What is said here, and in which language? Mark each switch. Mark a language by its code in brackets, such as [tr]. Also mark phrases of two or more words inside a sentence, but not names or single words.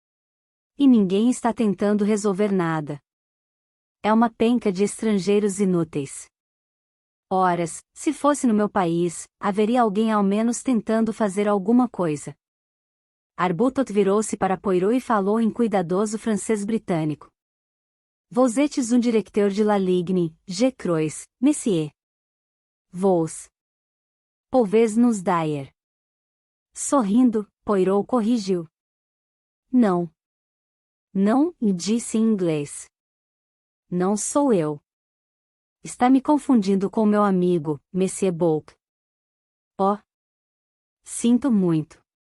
[pt] E ninguém está tentando resolver nada. É uma penca de estrangeiros inúteis. Horas, se fosse no meu país, haveria alguém ao menos tentando fazer alguma coisa. Arbuthnot virou-se para Poirot e falou em cuidadoso francês britânico. [fr] Vous êtes un directeur de la ligne, je crois, monsieur. Vous pouvez nous dire. [pt] Sorrindo, Poirot corrigiu. Não. Não, disse em inglês. Não sou eu. Está me confundindo com meu amigo, Monsieur Bulk. Oh. Sinto muito.